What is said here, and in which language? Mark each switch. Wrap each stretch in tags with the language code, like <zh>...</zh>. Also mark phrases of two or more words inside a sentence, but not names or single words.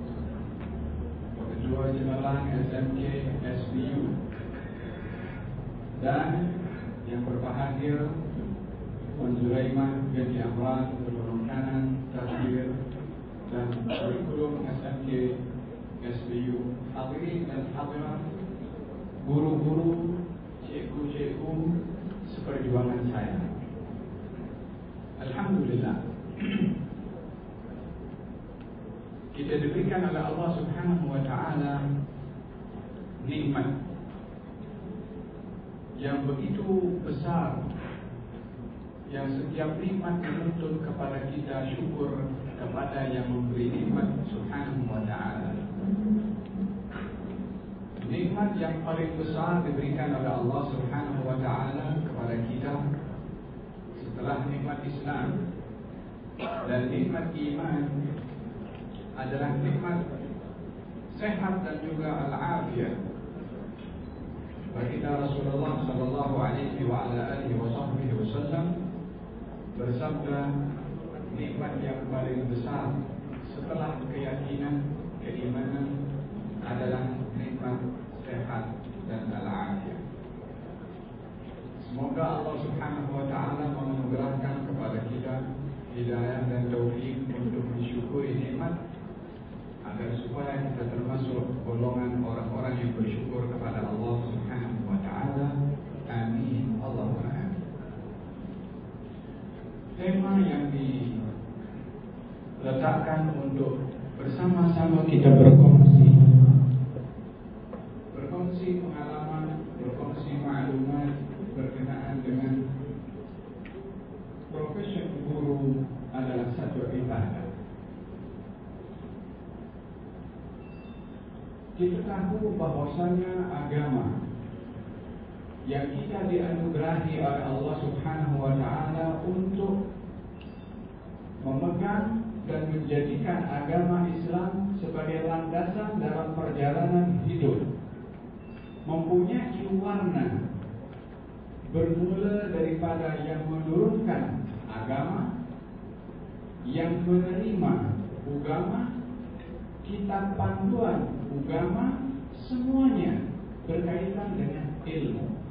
<ms>Ketua Jeneral SMK SBU, dan yang berbahagia Puan Zuraimah binti Amran, Penolong Kanan, Tafsir dan Kurikulum SMK SBU, hadirin dan hadirat, guru-guru, cikgu-cikgu seperjuangan saya. Alhamdulillah, kita diberikan oleh Allah</ms> <ar>سبحانه وتعالى</ar> <ms>nikmat yang begitu besar, yang setiap nikmat menuntut kepada kita syukur kepada yang memberi nikmat</ms> <ar>سبحانه وتعالى.</ar> <ms>Nikmat yang paling besar diberikan oleh Allah</ms> <ar>سبحانه وتعالى</ar> <ms>kepada kita setelah nikmat Islam dan nikmat iman adalah nikmat sehat dan juga al-afiyah. Baginda Rasulullah</ms> <ar>صلى الله عليه وعلى آله وسلم</ar> <ms>bersabda, nikmat yang paling besar setelah keyakinan, keimanan adalah nikmat sehat dan al-afiyah. Semoga Allah</ms> <ar>سبحانه وتعالى</ar> <ms>menganugerahkan kepada kita hidayah dan taufik untuk mensyukuri nikmat, agar supaya kita termasuk golongan orang-orang yang bersyukur kepada Allah</ms> <ar>سبحانه وتعالى. آمين. اللهم آمين.</ar> <ms>Tema yang diletakkan untuk bersama-sama kita berkongsi pengalaman, berkongsi maklumat berkenaan dengan profesi guru adalah satu ibadah. Kita tahu bahwasanya agama yang kita dianugerahi oleh</ms> <ar>الله سبحانه وتعالى</ar> <ms>untuk memegang dan menjadikan agama Islam sebagai landasan dalam perjalanan hidup, mempunyai warna bermula daripada yang menurunkan agama, yang menerima agama, kitab panduan agama, semuanya berkaitan dengan ilmu.</ms>